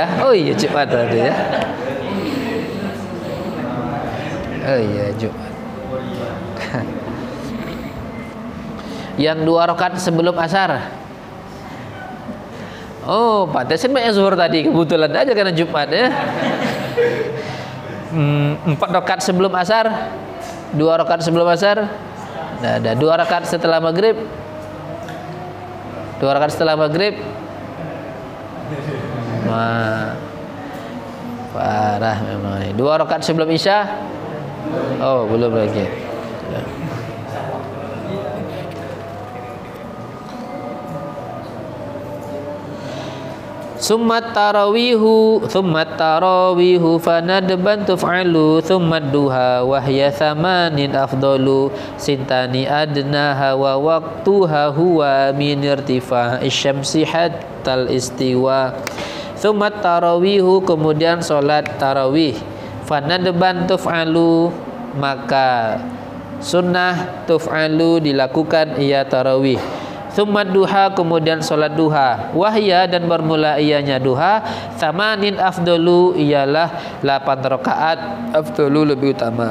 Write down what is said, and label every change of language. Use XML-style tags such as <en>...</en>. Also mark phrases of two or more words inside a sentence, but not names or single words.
<id>Oh iya Jumat tadi ya. Oh iya Jumat. Yang 2 rakaat sebelum asar? Oh, pantasan banyak zuhur tadi, kebetulan aja karena Jumat ya. 4 rakaat sebelum asar, 2 rakaat sebelum asar, nah, ada 2 rakaat setelah maghrib, 2 rakaat setelah maghrib. Wah, parah memang. 2 rakaat sebelum isya? Oh, belum lagi. Ya.</id> <ar>ثم التراويح فندبا تفعل ثم الضحى وهي ثمان أفضل ثنتان أدناها ووقتها هو من ارتفاع الشمس حتى الاستواء. ثم التراويح,</ar> <id>kemudian solat tarawih,</id> <ar>فندبا تفعل,</ar> <id>maka sunnah tuf'alu, dilakukan ia tarawih.</id> <ar>ثم الضحى,</ar> <id>kemudian solat duha, wahya, dan bermula ianya duha,</id> <ar>ثمان أفضل,</ar> <id>ialah 8 rakaat, afdalu, lebih utama.</id>